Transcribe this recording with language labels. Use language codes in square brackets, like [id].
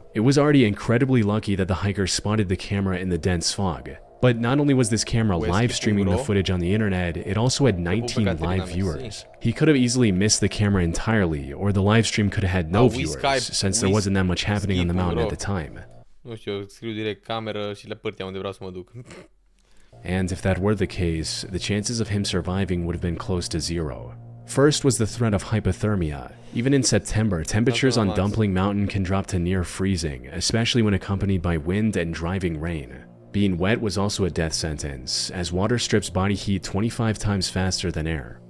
[en] It was already incredibly lucky that the hiker spotted the camera in the dense fog. But not only was this camera live streaming the footage on the internet, it also had 19 live viewers. He could have easily missed the camera entirely, or the live stream could have had no viewers, since there wasn't that much happening on the mountain at the time. [ro] Nu știu, eu scriu direct cameră și la pârtia unde vreau să mă duc. [en] And if that were the case, the chances of him surviving would have been close to zero. First was the threat of hypothermia. Even in September, temperatures on Dumpling Mountain can drop to near freezing, especially when accompanied by wind and driving rain. Being wet was also a death sentence, as water strips body heat 25 times faster than air.